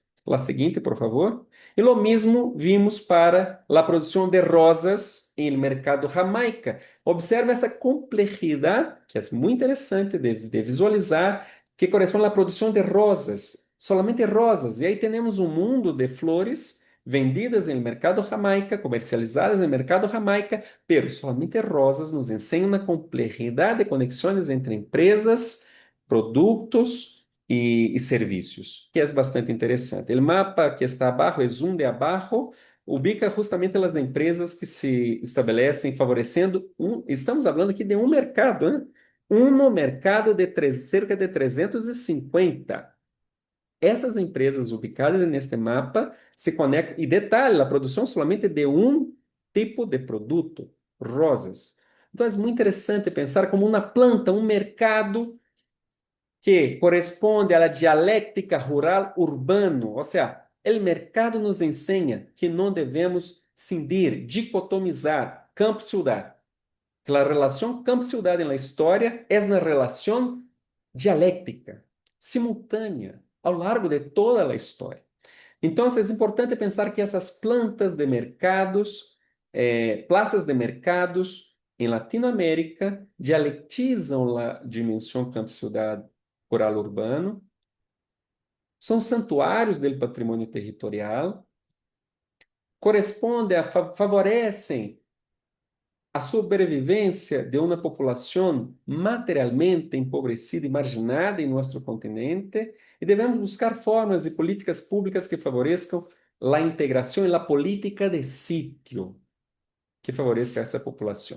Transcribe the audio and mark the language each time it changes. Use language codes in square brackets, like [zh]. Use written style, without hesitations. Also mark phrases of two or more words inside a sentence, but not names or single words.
[pt] La seguinte, por favor. E lo mesmo vimos para a produção de rosas em mercado Jamaica. Observe essa complexidade, que é muito interessante de visualizar, que corresponde à produção de rosas, solamente rosas. E aí temos um mundo de flores [es] vendidas en el mercado Jamaica, comercializadas en el mercado Jamaica, pero solamente Rosas nos enseña una complejidad de conexiones entre empresas, productos y servicios, que es bastante interesante. El mapa que está abajo, el zoom de abajo, ubica justamente las empresas que se establecen favorecendo estamos hablando [pt] aqui de um mercado, né? Um mercado de cerca de 350. Essas empresas ubicadas neste mapa se conectam, e detalhe, a produção somente de um tipo de produto, rosas. Então é muito interessante pensar como uma planta, um mercado que corresponde à dialéctica rural urbano, ou seja, o mercado nos ensina que não devemos cindir, dicotomizar campo-cidade. Que a relação campo-cidade na história é uma relação dialéctica, simultânea, ao largo de toda a história. Então, é importante pensar que essas plantas de mercados, [es] plazas de mercados [pt] em Latinoamérica dialetizam a dimensão campo-cidade rural urbano, são santuários do patrimônio territorial, favorecem a sobrevivência de uma população materialmente empobrecida e marginada em nosso continente, e devemos buscar formas e políticas públicas que favoreçam a integração e a política de sítio que favoreça essa população.